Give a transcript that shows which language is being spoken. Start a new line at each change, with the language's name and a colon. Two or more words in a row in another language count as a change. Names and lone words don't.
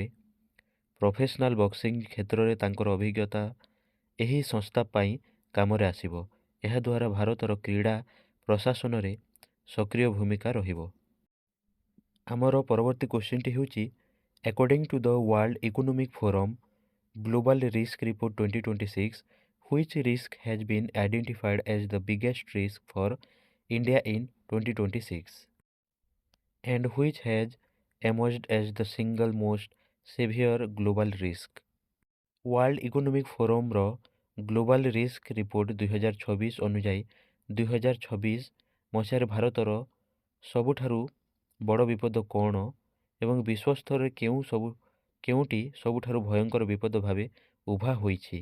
English: professional boxing
Odia: କ୍ଷେତ୍ରରେ ତାଙ୍କର ଅଭିଜ୍ଞତା ଏହି ସଂସ୍ଥା ପାଇଁ କାମରେ ଆସିବ। ଏହାଦ୍ୱାରା ଭାରତର କ୍ରୀଡ଼ା ପ୍ରଶାସନରେ ସକ୍ରିୟ ଭୂମିକା ରହିବ। ଆମର ପରବର୍ତ୍ତୀ କୋଶ୍ଚିନ୍ଟି ହେଉଛି
English: according to the
Odia: ୱାର୍ଲଡ ଇକୋନୋମିକ୍ ଫୋରମ୍ ଗ୍ଲୋବାଲ ରିସ୍କ ରିପୋର୍ଟ 2026,
English: which risk has been identified as the biggest risk for India in 2026 and which has emerged as the single most severe global risk?
Odia: ୱାର୍ଲଡ ଇକୋନୋମିକ୍ ଫୋରମର ଗ୍ଲୋବାଲ ରିସ୍କ ରିପୋର୍ଟ 2026 ଅନୁଯାୟୀ 2026 ମସିହାରେ ଭାରତର ସବୁଠାରୁ ବଡ଼ ବିପଦ କ'ଣ ଏବଂ ବିଶ୍ୱ ସ୍ତରରେ କେଉଁଟି ସବୁଠାରୁ ଭୟଙ୍କର ବିପଦ ଭାବେ ଉଭା ହୋଇଛି?